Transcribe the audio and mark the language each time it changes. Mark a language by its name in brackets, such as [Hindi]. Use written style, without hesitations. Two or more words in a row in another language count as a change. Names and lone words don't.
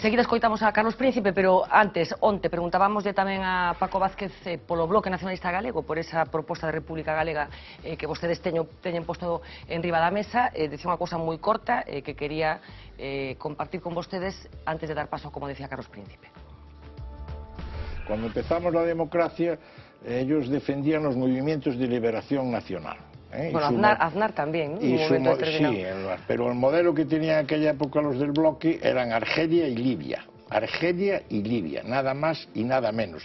[Galician] Enseguida escoitamos a Carlos Príncipe, pero antes, onte, preguntábamoslle tamén a Paco Vázquez polo Bloque Nacionalista Galego, por esa proposta de República Galega que vostedes teñen posto en riba da mesa. Dicía unha cousa moi corta que quería compartir con vostedes antes de dar paso, como decía Carlos Príncipe. [Spanish] Cuando empezamos la democracia, ellos defendían los movimientos de liberación nacional. Bueno, Aznar también, ¿no? Sí, pero el modelo que tenían en aquella época los del bloque eran Argelia y Libia. Argelia y Libia, nada más y nada menos.